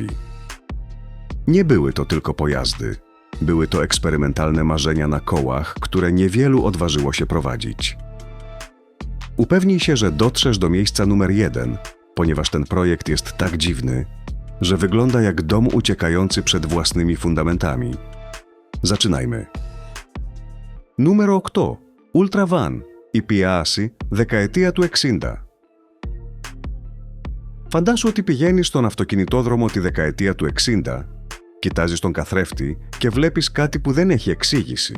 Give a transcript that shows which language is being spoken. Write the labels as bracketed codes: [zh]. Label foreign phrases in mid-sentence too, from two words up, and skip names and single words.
[pl] Nie były to tylko pojazdy. Były to eksperymentalne marzenia na kołach, które niewielu odważyło się prowadzić. Upewnij się, że dotrzesz do miejsca numer 1, ponieważ ten projekt jest tak dziwny, że wygląda jak dom uciekający przed własnymi fundamentami. Zaczynajmy. [el] Νούμερο 8. Ultra Van. Η Πιάση, δεκαετία του 60. Φαντάσου ότι πηγαίνεις στον αυτοκινητόδρομο τη δεκαετία του 60, κοιτάζεις τον καθρέφτη και βλέπεις κάτι που δεν έχει εξήγηση.